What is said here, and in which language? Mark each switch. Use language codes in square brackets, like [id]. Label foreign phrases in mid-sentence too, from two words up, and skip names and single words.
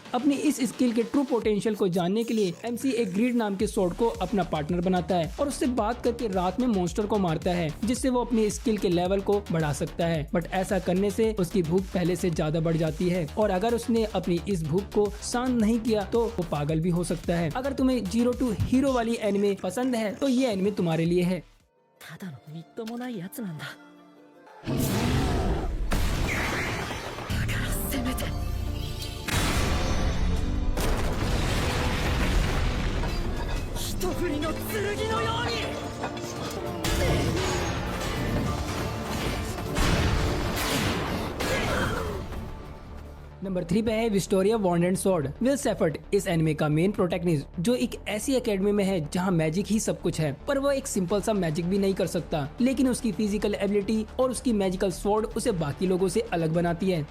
[hi] अपनी इस स्किल के [en] true potential [hi] को जानने के लिए एमसी एक ग्रीड नाम के स्वॉर्ड को अपना पार्टनर बनाता है और उससे बात करके रात में मॉन्स्टर को मारता है जिससे वो अपनी स्किल के लेवल को बढ़ा सकता है। बट ऐसा करने से उसकी भूख पहले से ज्यादा बढ़ जाती है और अगर उसने अपनी इस भूख को शांत नहीं किया तो वो पागल भी हो सकता है। अगर तुम्हें [en] zero to hero [hi] वाली एनिमे पसंद है तो ये एनिमे तुम्हारे लिए है। [ja] ただのみっともないやつなんだ。だからせめて一振りの剣のように。 [hi] नंबर 3 पे है विस्टोरिया वॉन्ड एंड स्वॉर्ड। विल सेफर्ड इस एनिमे का [en] main protagonist [hi] जो एक ऐसी एकेडमी में है जहां मैजिक ही सब कुछ है, पर वो एक सिंपल सा मैजिक भी नहीं कर सकता, लेकिन उसकी [en] physical ability [hi] और उसकी [en] magical sword [hi] उसे बाकी लोगों से अलग बनाती है।